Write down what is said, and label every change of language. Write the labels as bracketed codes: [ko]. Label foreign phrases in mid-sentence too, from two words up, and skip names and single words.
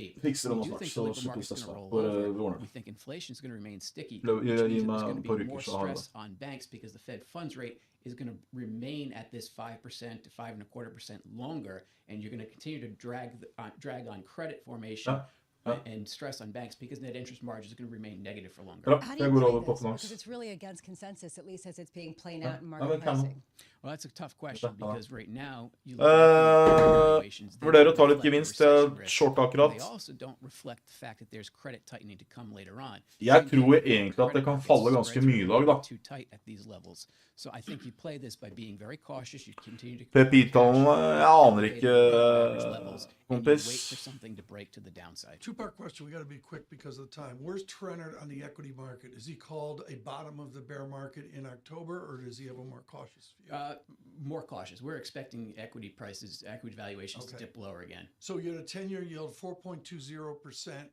[en] We do think the labor market is going to roll over. We think inflation is going to remain sticky, which means that there's going to be more stress on banks because the Fed funds rate is going to remain at this 5% to 5.25% longer, and you're going to continue to drag on credit formation and stress on banks because net interest margins are going to remain negative for longer. How do you play this? Because it's really against consensus, at least as it's being played out in market pricing. Well, that's a tough question because right now you look at valuations. [no] Vurderer å ta litt gevinst short akkurat. [en] They also don't reflect the fact that there's credit tightening to come later on. [no] Jeg tror egentlig at det kan falle ganske mye i dag, da. [en] Too tight at these levels. So I think you play this by being very cautious. You continue to [no] PPI-tallene, jeg aner ikke, kompis. [en] Wait for something to break to the downside. Two-part question. We got to be quick because of the time. Where's Trennert on the equity market? Is he called a bottom of the bear market in October, or does he have a more cautious view? More cautious. We're expecting equity prices, equity valuations to dip lower again. So you had a 10-year yield, 4.20%.